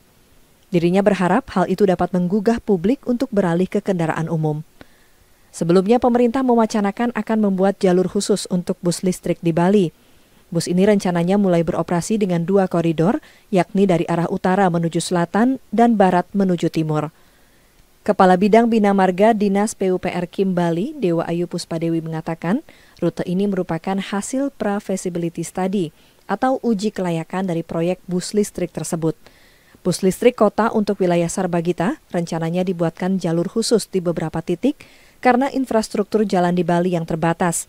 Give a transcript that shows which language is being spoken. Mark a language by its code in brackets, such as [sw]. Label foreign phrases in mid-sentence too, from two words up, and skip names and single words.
[id] Dirinya berharap hal itu dapat menggugah publik untuk beralih ke kendaraan umum. Sebelumnya pemerintah mewacanakan akan membuat jalur khusus untuk bus listrik di Bali. Bus ini rencananya mulai beroperasi dengan 2 koridor, yakni dari arah utara menuju selatan dan barat menuju timur. Kepala Bidang Bina Marga Dinas PUPR Kim Bali, Dewa Ayu Puspadewi mengatakan, rute ini merupakan hasil pra- [en] feasibility study [id] atau uji kelayakan dari proyek bus listrik tersebut. Bus listrik kota untuk wilayah Sarbagita rencananya dibuatkan jalur khusus di beberapa titik karena infrastruktur jalan di Bali yang terbatas.